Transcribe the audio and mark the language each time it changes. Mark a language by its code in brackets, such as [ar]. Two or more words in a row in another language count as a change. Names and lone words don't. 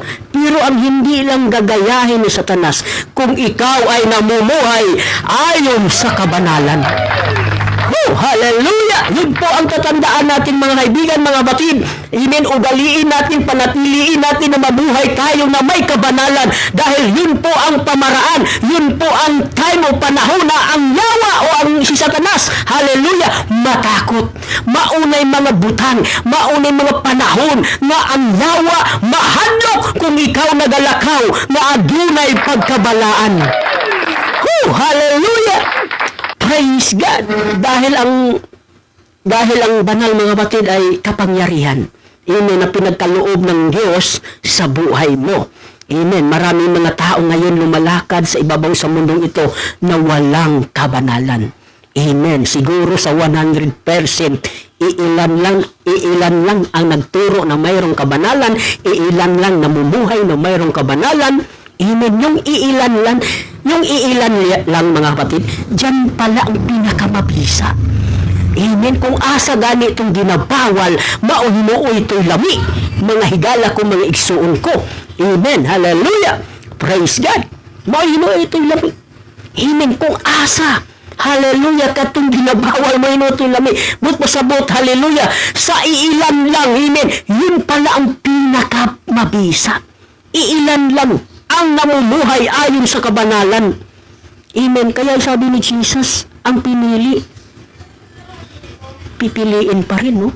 [tl] Pero ang hindi lang gagayahin ni Satanas kung ikaw ay namumuhay ayon sa kabanalan. Hallelujah! Yun po ang tatandaan natin mga kaibigan, mga batid. Amen. Ugaliin natin, panatiliin natin na mabuhay tayo na may kabanalan dahil yun po ang pamaraan, yun po ang time o panahon na ang yawa o ang si Satanas, hallelujah, matakot. [ceb] Maunay mga butang, maunay mga panahon na ang yawa mahadlok kung ikaw nagalakaw na adunay pagkabalaan. [en] Hallelujah! Praise God! [tl] Dahil ang banal mga batid ay kapangyarihan. Amen, na pinagkaloob ng Diyos sa buhay mo. Amen. Maraming mga tao ngayon lumalakad sa ibabaw sa mundong ito na walang kabanalan. Amen. Siguro sa 100%, iilan lang ang nagturo na mayroong kabanalan, iilan lang namumuhay na mayroong kabanalan. Amen. Yung iilan lang mga kapatid, dyan pala ang pinakamabisa. Amen. [ceb] Kung asa gani itong ginabawal, mauhinuo ito'y lami. Mga higala ko, mga igsuon ko. Amen. Hallelujah. [en] Praise God. [ceb] Mauhinuo ito'y lami. Amen. Kung asa hallelujah, katong ginabawal mo inutong lami. But pasabot, hallelujah, [tl] sa iilan lang, amen, yun pala ang pinakamabisa. Iilan lang ang namumuhay ayon sa kabanalan. Amen. Kaya sabi ni Jesus, ang pinili, pipiliin pa rin, no?